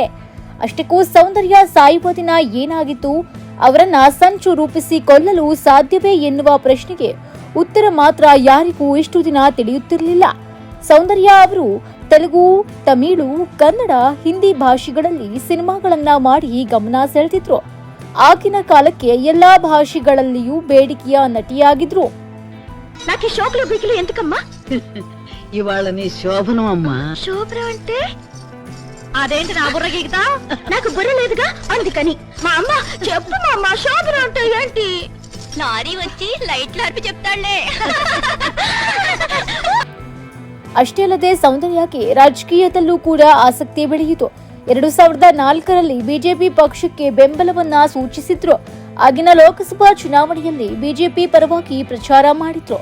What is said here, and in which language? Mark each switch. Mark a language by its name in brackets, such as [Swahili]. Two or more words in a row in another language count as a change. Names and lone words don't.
[Kannada] ಅಷ್ಟಕ್ಕೂ ಸೌಂದರ್ಯ ಸಾಯುವ ದಿನ ಏನಾಗಿತ್ತು, ಅವರನ್ನ ಸಂಚು ರೂಪಿಸಿ ಕೊಲ್ಲಲು ಸಾಧ್ಯವೇ ಎನ್ನುವ ಪ್ರಶ್ನೆಗೆ ಉತ್ತರ ಮಾತ್ರ ಯಾರಿಗೂ ಇಷ್ಟು ದಿನ ತಿಳಿಯುತ್ತಿರಲಿಲ್ಲ. ಸೌಂದರ್ಯ ಅವರು ತೆಲುಗು, ತಮಿಳು, ಕನ್ನಡ, ಹಿಂದಿ ಭಾಷೆಗಳಲ್ಲಿ ಸಿನಿಮಾಗಳನ್ನ ಮಾಡಿ ಗಮನ ಸೆಳೆದಿದ್ರು. ಆಗಿನ ಕಾಲಕ್ಕೆ ಎಲ್ಲಾ ಭಾಷೆಗಳಲ್ಲಿಯೂ ಬೇಡಿಕೆಯ ನಟಿಯಾಗಿದ್ರು. [Telugu] నాకి షోకులు బికిలు ఎందుకమ్మా? ఇవాళ నీ శోభనం అమ్మా. శోభనం అంటే అదేంటి నా బుర్ర గీకుతా? నాకు బుర్ర లేదుగా అందుకని. మా అమ్మ చెప్పు మా అమ్మ, శోభనం అంటే ఏంటి? నారి వచ్చి లైట్లు ఆర్పి చెప్తాళ్లే. [Kannada] ಅಷ್ಟೇ ಅಲ್ಲದೆ ಸೌಂದರ್ಯಕ್ಕೆ ರಾಜಕೀಯದಲ್ಲೂ ಕೂಡ ಆಸಕ್ತಿ ಬೆಳೆಯಿತು. 2004ರಲ್ಲಿ ಬಿಜೆಪಿ ಪಕ್ಷಕ್ಕೆ ಬೆಂಬಲವನ್ನ ಸೂಚಿಸಿದ್ರು. ಆಗಿನ ಲೋಕಸಭಾ ಚುನಾವಣೆಯಲ್ಲಿ ಬಿಜೆಪಿ ಪರವಾಗಿ ಪ್ರಚಾರ ಮಾಡಿದ್ರು.